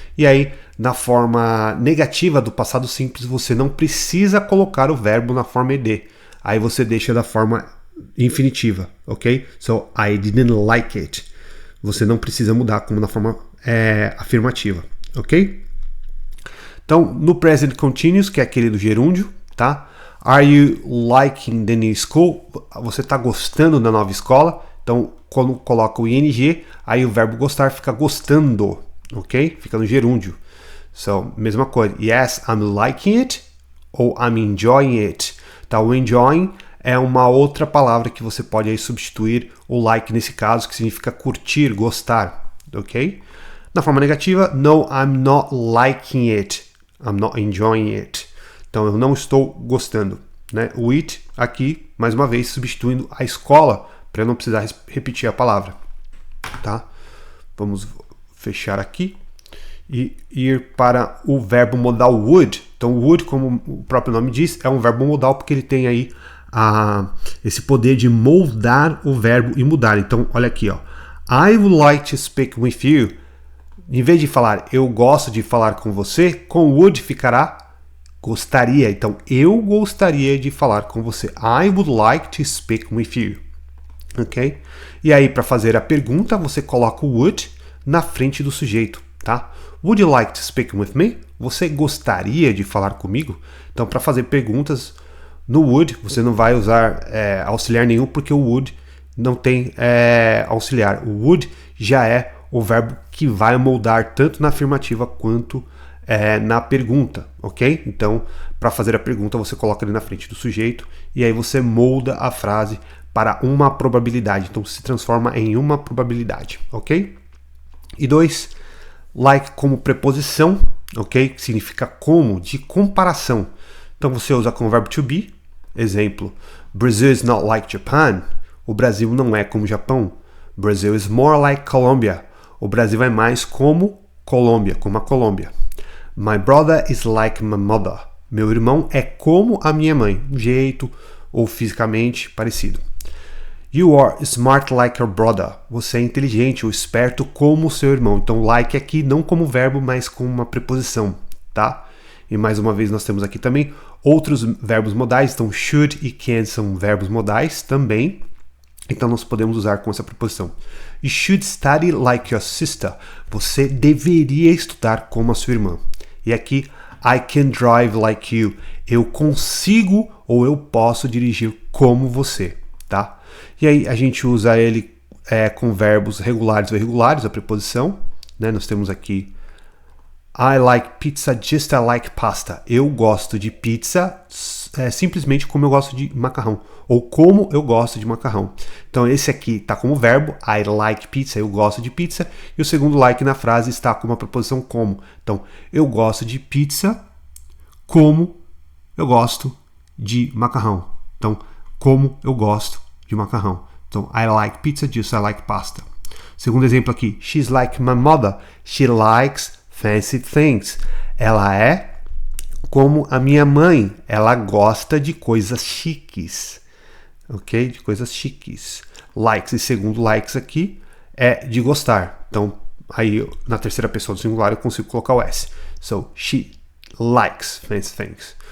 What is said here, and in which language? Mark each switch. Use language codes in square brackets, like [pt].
[pt] E aí, na forma negativa do passado simples, você não precisa colocar o verbo na forma ed. Aí você deixa da forma infinitiva, ok? [en] So, I didn't like it. [pt] Você não precisa mudar como na forma afirmativa, ok? Então, no present continuous, que é aquele do gerúndio, tá? [en] Are you liking the new school? [pt] Você está gostando da nova escola? Então, quando coloca o ing, aí o verbo gostar fica gostando, ok? Fica no gerúndio. So, mesma coisa. [en] Yes, I'm liking it ou I'm enjoying it. [pt] Tá? O enjoying é uma outra palavra que você pode aí substituir o like nesse caso, que significa curtir, gostar, ok? Na forma negativa, [en] no, I'm not liking it. I'm not enjoying it. [pt] Então, eu não estou gostando, né? O it aqui, mais uma vez, substituindo a escola, para eu não precisar repetir a palavra, tá? Vamos fechar aqui e ir para o verbo modal would. Então, would, como o próprio nome diz, é um verbo modal porque ele tem aí esse poder de moldar o verbo e mudar. Então, olha aqui, ó. [en] I would like to speak with you. [pt] Em vez de falar eu gosto de falar com você, com would ficará gostaria. Então, eu gostaria de falar com você. [en] I would like to speak with you. [pt] Ok? E aí, para fazer a pergunta, você coloca o would na frente do sujeito, tá? [en] Would you like to speak with me? [pt] Você gostaria de falar comigo? Então, para fazer perguntas no would, você não vai usar auxiliar nenhum, porque o would não tem auxiliar. O would já é o verbo que vai moldar tanto na afirmativa quanto na pergunta, ok? Então, para fazer a pergunta, você coloca ele na frente do sujeito e aí você molda a frase para uma probabilidade. Então, se transforma em uma probabilidade, ok? E 2, like como preposição, ok? Que significa como, de comparação. Então, você usa com o verbo to be. [en] Exemplo, Brazil is not like Japan. [pt] O Brasil não é como o Japão. [en] Brazil is more like Colombia. [pt] O Brasil é mais como Colômbia, como a Colômbia. [en] My brother is like my mother. [pt] Meu irmão é como a minha mãe, um jeito ou fisicamente parecido. [en] You are smart like your brother. [pt] Você é inteligente ou esperto como o seu irmão. Então, like aqui não como verbo, mas como uma preposição, tá? E mais uma vez nós temos aqui também outros verbos modais. Então, should e can são verbos modais também. Então, nós podemos usar com essa preposição. [en] You should study like your sister. [pt] Você deveria estudar como a sua irmã. E aqui, [en] I can drive like you. [pt] Eu consigo ou eu posso dirigir como você, tá? E aí, a gente usa ele com verbos regulares ou irregulares, a preposição. Né? [en] Nós temos aqui, I like pizza just like pasta. [pt] Eu gosto de pizza simplesmente como eu gosto de macarrão. Ou como eu gosto de macarrão. Então, esse aqui está como verbo, [en] I like pizza, [pt] eu gosto de pizza. E o segundo like na frase está com uma preposição como. Então, eu gosto de pizza como eu gosto de macarrão. Então, como eu gosto de macarrão. [en] Então, I like pizza just like pasta. [pt] Segundo exemplo aqui, [en] she's like my mother. She likes fancy things. [pt] Ela é como a minha mãe. Ela gosta de coisas chiques. Ok? De coisas chiques. Likes, e segundo likes aqui, é de gostar. Então, aí na terceira pessoa do singular eu consigo colocar o S. [en] So, she likes fancy things.